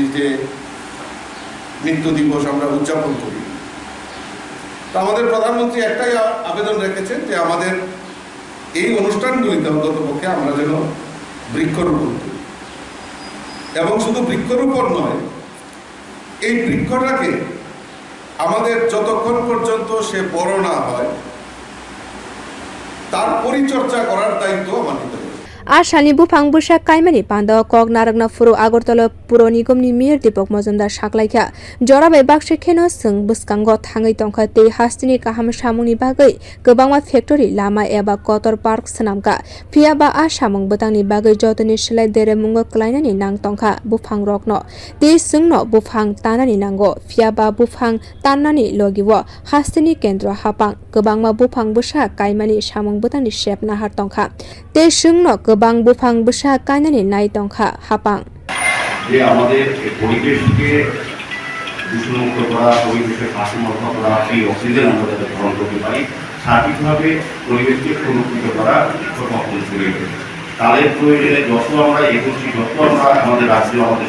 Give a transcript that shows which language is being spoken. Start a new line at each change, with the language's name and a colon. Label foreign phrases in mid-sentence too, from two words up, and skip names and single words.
Bangla: ডে মৃত্যু দিবস আমরা উদযাপন করি তো আমাদের প্রধানমন্ত্রী একটাই আবেদন রেখেছেন যে আমাদের এই অনুষ্ঠানগুলিতে অন্ততপক্ষে আমরা যেন বৃক্ষরোপণ করি এবং শুধু বৃক্ষরোপণ নয় এই বৃক্ষটাকে আমাদের যতক্ষণ পর্যন্ত সে বড় না হয় তার পরিচর্যা করার দায়িত্ব আমার নিতে হবে
Kok Borok: Ashani Buphang Busa Kaimani Panda Kok Naragna Furo Agartala Puro Nigomni Mir Dipok Mazumdar Saklaikha Jorabai Bakse Kheno Sung Buskango Thangai Tongkha te Hastini Kaham Samungni Bagai Gobangma Factory Lama eba Kotor Park Sanamka Phiaba a Samung Butangni Bagai Jotoni Slai Dere Mungo Klainani Nang Tongkha Buphang Rokno te Sungno Buphang Tanani Nango Phiaba Buphang Tanani Logiwo Hastini Kendro Hapang Gobangma Buphang Busa Kaimani Samung Butangni Shep Nahar Tongkha te Sungno Bang Buphang Busa Kainani Nai Tongkha Hapang
Bangla: যে আমাদের পরিবেশকে দূষণমুক্ত করা পরিবেশকে ভারসাম্য করা এই অক্সিজেন আমরা যাতে গ্রহণ করতে পারি সার্বিকভাবে পরিবেশকে সুরক্ষিত করা সক্ষম করে তাদের প্রয়োজনে যত আমরা এগোচ্ছি যত আমরা আমাদের রাজ্য আমাদের